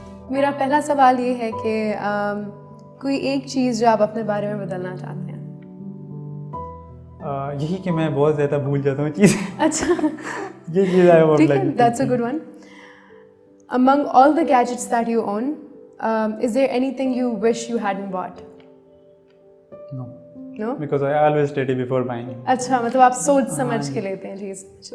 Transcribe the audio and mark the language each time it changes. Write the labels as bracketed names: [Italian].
[Urdu] میرا پہلا سوال یہ ہے کہ کوئی ایک چیز جو آپ اپنے بارے میں بدلنا چاہتے ہیں. یہی کہ میں بہت زیادہ بھول جاتا ہوں چیزیں. اچھا یہ چیز ہے, ٹھیک ہے, [English] That's a good one. Among all the gadgets that you own, is there anything you wish you hadn't bought? No? Because I always study before buying. [Urdu] اچھا, مطلب آپ سوچ سمجھ کے لیتے ہیں چیز.